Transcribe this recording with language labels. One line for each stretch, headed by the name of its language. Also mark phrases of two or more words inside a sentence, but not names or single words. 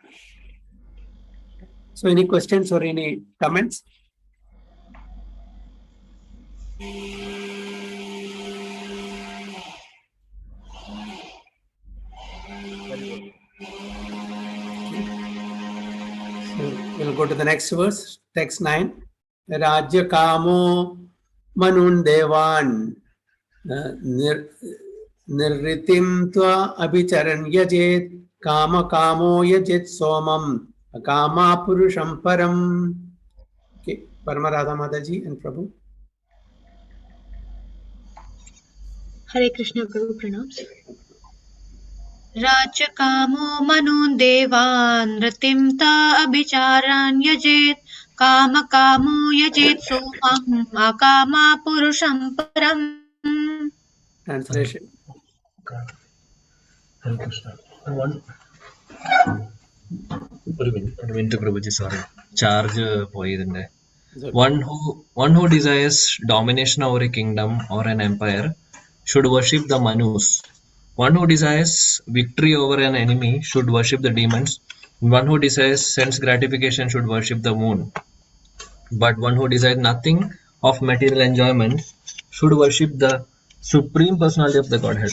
English: So any questions or any comments? So we'll go to the next verse, text 9.
Sanskrit: राज्य कामो मनून् देवान् निरृतिं त्व अभिचरन् यजेत् काम कामो यजेत् सोमम् काम पुरुषम् परम्.
English: Okay, Paramarada Mataji and Prabhu. Hare Krishna Prabhu pranams.
Sanskrit: राजकामो मनून् देवान् रतिं त अभिचरन् यजेत् काम कामो यजेत् सोमम् अकाम पुरुषम् परम्.
English: Translation. Hare Krishna.
Malayalam: ഒരു മിനിറ്റ് പ്രഭുജി, സോറി, ചാർജ് പോയി ഇതിന്റെ.
English: One who desires domination over a kingdom or an empire should worship the Manus. One who desires victory over an enemy should worship the demons. One who desires sense gratification should worship the moon. But one who desires nothing of material enjoyment should worship the Supreme Personality of the Godhead.